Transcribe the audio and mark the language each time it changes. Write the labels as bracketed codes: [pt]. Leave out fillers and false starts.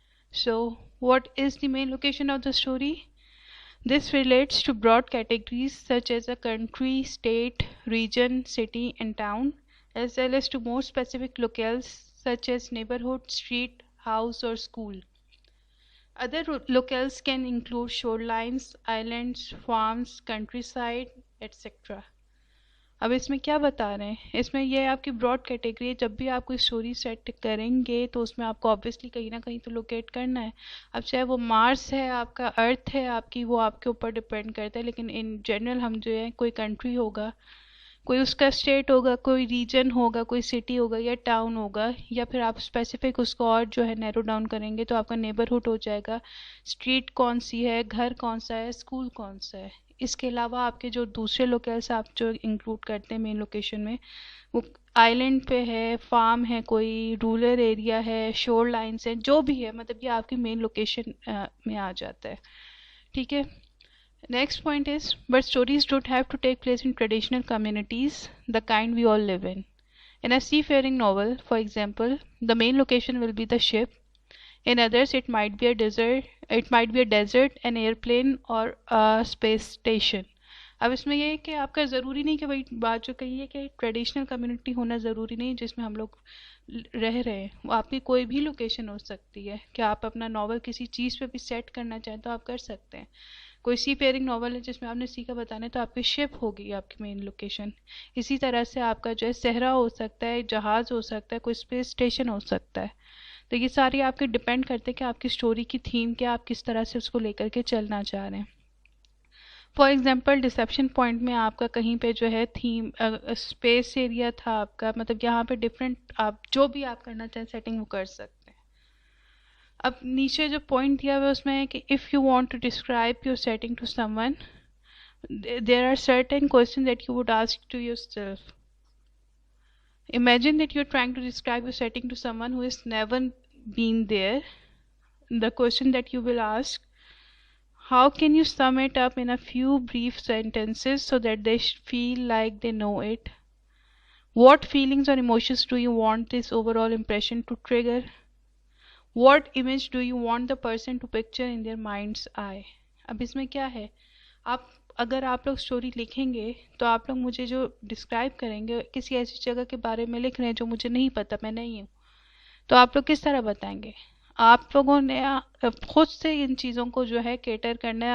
[en] So, what is the main location of the story? This relates to broad categories such as a country, state, region, city, and town, as well as to more specific locales such as neighborhood, street, house, or school. Other locales can include shorelines, islands, farms, countryside, etc. [hi] अब इसमें क्या बता रहे हैं, इसमें ये आपकी broad category है. जब भी आप कोई स्टोरी सेट करेंगे तो उसमें आपको ऑब्वियसली कहीं ना कहीं तो लोकेट करना है. अब चाहे वो मार्स है, आपका अर्थ है आपकी, वो आपके ऊपर डिपेंड करता है. लेकिन इन जनरल हम जो है, कोई कंट्री होगा, कोई उसका स्टेट होगा, कोई रीजन होगा, कोई सिटी होगा या टाउन होगा, या फिर आप स्पेसिफिक उसको और जो है नैरो डाउन करेंगे तो आपका नेबरहुड हो जाएगा, स्ट्रीट कौन सी है, घर कौन सा है, स्कूल कौन सा है. इसके अलावा आपके जो दूसरे लोकेल्स आप जो इंक्लूड करते हैं मेन लोकेशन में, वो आइलैंड पे है, फार्म है, कोई रूरल एरिया है, शोर लाइन्स हैं, जो भी है, मतलब ये आपकी मेन लोकेशन में आ जाता है. ठीक है. [en] Next point is, but stories don't have to take place in traditional communities, the kind we all live in. In a seafaring novel, for example, the main location will be the ship. In others, it might be a desert, an airplane, or a space station. [hi] अब इसमें ये है कि आपका ज़रूरी नहीं कि वही बात जो कही है कि ट्रेडिशनल कम्युनिटी होना ज़रूरी नहीं जिसमें हम लोग रह रहे हैं. वो आपकी कोई भी लोकेशन हो सकती है कि आप अपना नॉवल किसी चीज़ पे भी सेट करना चाहें तो आप कर सकते हैं. कोई सी फेयरिंग नॉवल है जिसमें आपने सी का बताना है तो आपकी शिप होगी आपकी मेन लोकेशन. इसी तरह से आपका जो है सहरा हो सकता है, जहाज़ हो सकता है, कोई स्पेस स्टेशन हो सकता है. तो ये सारी आपके डिपेंड करते हैं कि आपकी स्टोरी की थीम क्या, आप किस तरह से उसको लेकर के चलना चाह रहे हैं. फॉर एग्जांपल, डिसेप्शन पॉइंट में आपका कहीं पे जो है थीम स्पेस एरिया था आपका, मतलब यहाँ पे डिफरेंट आप जो भी आप करना चाहें सेटिंग वो कर सकते हैं. अब नीचे जो पॉइंट दिया हुआ है उसमें है कि [en] If you want to describe your setting to someone, there are certain questions that you would ask to yourself. Imagine that you're trying to describe your setting to someone who has never been there. The question that you will ask, how can you sum it up in a few brief sentences so that they feel like they know it? What feelings or emotions do you want this overall impression to trigger? What image do you want the person to picture in their mind's eye? [hi] अब इसमें क्या है, आप अगर आप लोग story लिखेंगे तो आप लोग मुझे जो डिस्क्राइब करेंगे किसी ऐसी जगह के बारे में लिख रहे हैं जो मुझे नहीं पता, मैं नहीं हूँ, तो आप लोग किस तरह बताएंगे? आप लोगों ने खुद से इन चीज़ों को जो है केटर करना है.